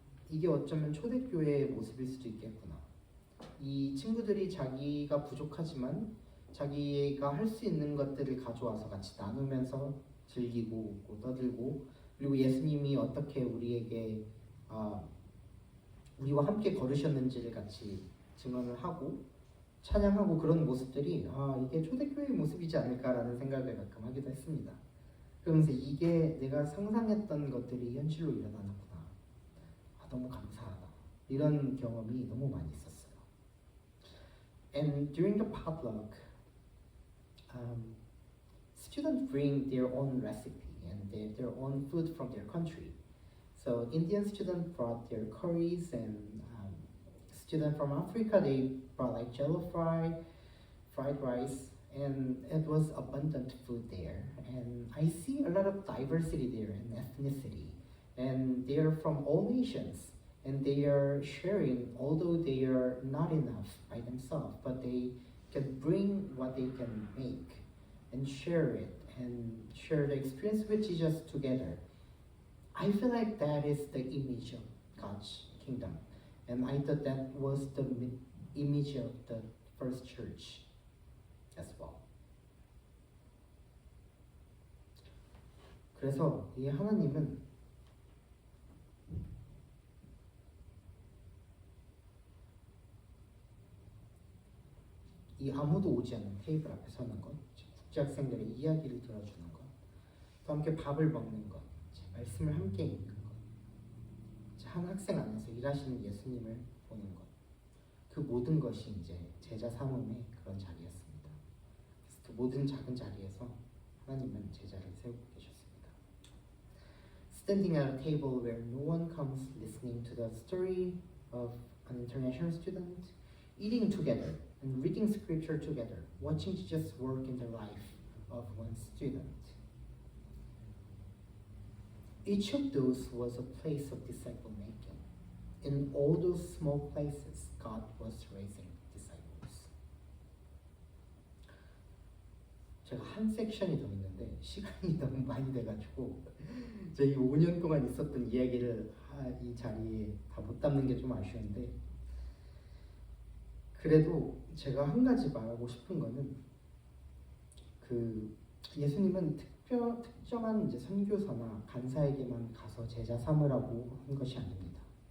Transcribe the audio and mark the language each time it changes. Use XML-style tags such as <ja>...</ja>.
<ko>이게 어쩌면 초대교회의 모습일 수도 있겠구나. 이 친구들이 자기가 부족하지만 자기가 할 수 있는 것들을 가져와서 같이 나누면서 즐기고 웃고 떠들고 그리고 예수님이 어떻게 우리에게 우리와 함께 걸으셨는지를 같이 증언을 하고 찬양하고 그런 모습들이 이게 초대교회의 모습이지 않을까라는 생각을 가끔 하기도 했습니다. 그러면서 이게 내가 상상했던 것들이 현실로 일어나는구나. 너무 감사하다. 이런 경험이 너무 많이 있었어요.</ko> <en>And during the potluck, students bring their own recipe and their own food from their country. So Indian students brought their curries, and students from Africa they brought like jello fried rice, and it was abundant food there. And I see a lot of diversity there and ethnicity, and they are from all nations, and they are sharing, although they are not enough by themselves, but they can bring what they can make and share it and share the experience with Jesus together. I feel like that is the image of God's kingdom, and I thought that was the image of the first church as well.</en> <ko>그래서 이 하나님은 이 아무도 오지 않는 테이블 앞에 서는 것, 국제학생들의 이야기를 들어주는 것, 또 함께 밥을 먹는 것, 말씀을 함께 읽는 것, 한 학생 안에서 일하시는 예수님을 보는 것, 그 모든 것이 이제 제자 삼음의 그런 자리였습니다. 그래서 그 모든 작은 자리에서 하나님은 제자를 세우고 계셨습니다.</ko> <en>Standing at a table where no one comes, listening to the story of an international student, eating together and reading scripture together, watching Jesus work in the life of one student. Each of those was a place of disciple making. In all those small places, God was raising disciples.</en> <ko>제가 한 섹션이 더 있는데 시간이 너무 많이 돼가지고 저희 5년 동안 있었던 이야기를 이 자리에 다 못 담는 게 좀 아쉬운데, 그래도 제가 한 가지 말하고 싶은 거는 그 예수님은 특정한 이제 선교사나 간사에게만 가서 제자 삼으라고 한 것이 아닙니다.</ko>